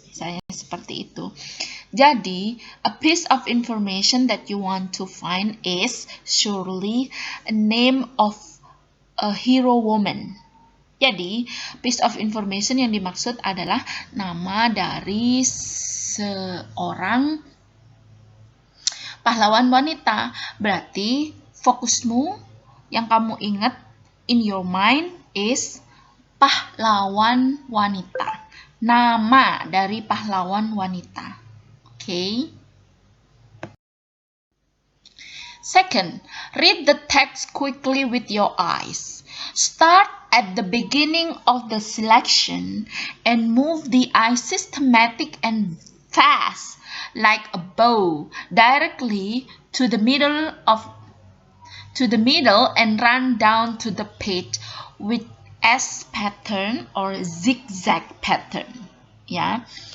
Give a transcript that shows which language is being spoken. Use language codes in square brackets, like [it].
[id] Misalnya seperti itu. Jadi, [en] a piece of information that you want to find is surely a name of a hero woman. [id] Jadi, [en] piece of information [id] yang dimaksud adalah nama dari seorang pahlawan wanita. Berarti, fokusmu yang kamu ingat [en] in your mind is [id] pahlawan wanita. Nama dari pahlawan wanita. [en] Okay. Second, read the text quickly with your eyes. Start at the beginning of the selection and move the eye systematic and fast like a bow directly to the middle and run down to the page with S pattern or zigzag pattern. Yeah.